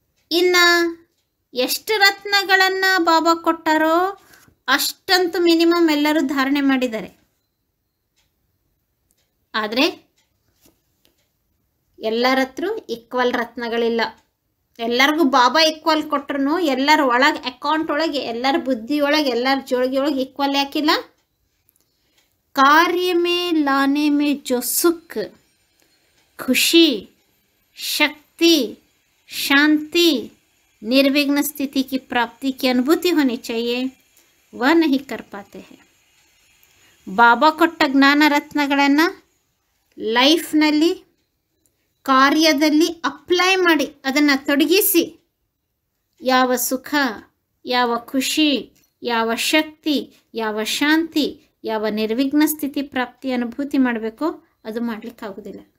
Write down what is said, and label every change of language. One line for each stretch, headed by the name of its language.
Kannada: ಇನ್ನು ಎಷ್ಟು ರತ್ನಗಳನ್ನು ಬಾಬಾ ಕೊಟ್ಟಾರೋ ಅಷ್ಟಂತೂ ಮಿನಿಮಮ್ ಎಲ್ಲರೂ ಧಾರಣೆ ಮಾಡಿದ್ದಾರೆ. ಆದರೆ ಎಲ್ಲರ ಹತ್ರ ಈಕ್ವಲ್ ರತ್ನಗಳಿಲ್ಲ. ಎಲ್ಲರಿಗೂ ಬಾಬಾ ಈಕ್ವಲ್ ಕೊಟ್ಟರು ಎಲ್ಲರ ಒಳಗೆ ಅಕೌಂಟ್ ಒಳಗೆ, ಎಲ್ಲರ ಬುದ್ಧಿ ಒಳಗೆ, ಎಲ್ಲರ ಜೋಳಿಗೆ ಒಳಗೆ ಈಕ್ವಲ್ ಯಾಕಿಲ್ಲ?
Hindi: कार्य में लाने में जो सुख, खुशी, शक्ति, शांति, निर्विघ्न स्थिति की प्राप्ति की अनुभूति होनी चाहिए, वह नहीं कर पाते हैं.
Kannada: ಬಾಬಾ ಕೊಟ್ಟ ಜ್ಞಾನ ರತ್ನಗಳನ್ನು ಲೈಫ್ನಲ್ಲಿ ಕಾರ್ಯದಲ್ಲಿ ಅಪ್ಲೈ ಮಾಡಿ ಅದನ್ನು ತೊಡಗಿಸಿ ಯಾವ ಸುಖ, ಯಾವ ಖುಷಿ, ಯಾವ ಶಕ್ತಿ, ಯಾವ ಶಾಂತಿ, ಯಾವ ನಿರ್ವಿಘ್ನ ಸ್ಥಿತಿ ಪ್ರಾಪ್ತಿ ಅನುಭೂತಿ ಮಾಡಬೇಕೋ ಅದು ಮಾಡಲಿಕ್ಕಾಗೋದಿಲ್ಲ.